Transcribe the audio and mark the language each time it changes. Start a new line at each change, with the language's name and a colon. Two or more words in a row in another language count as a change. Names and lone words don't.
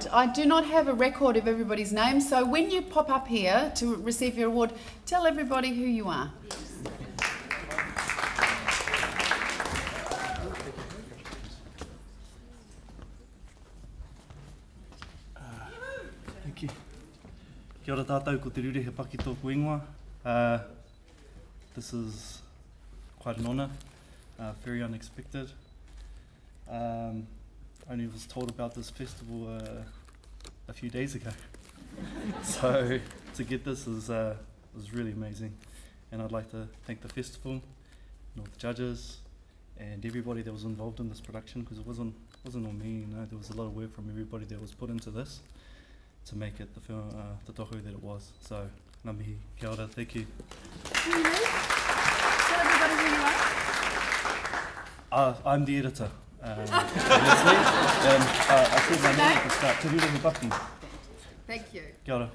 English: I do not have a record of everybody's name, so when you pop up here to receive your award, tell everybody who you are. Thank you.
Māori: Kia ora tātou, ko te ruri he paki tōku ingoa.
English: This is quite an honour, very unexpected. Only was told about this festival a few days ago. So to get this is really amazing. And I'd like to thank the festival, and all the judges, and everybody that was involved in this production, because it wasn't on me, you know, there was a lot of work from everybody that was put into this to make it the film, the docu that it was. So,
Māori: ngā mihi, kia ora,
English: thank you. Who are you? Tell everybody who you are. I'm the editor. Honestly, I said my name at the start, Te Rure He Paki. Thank you.
Māori: Kia ora.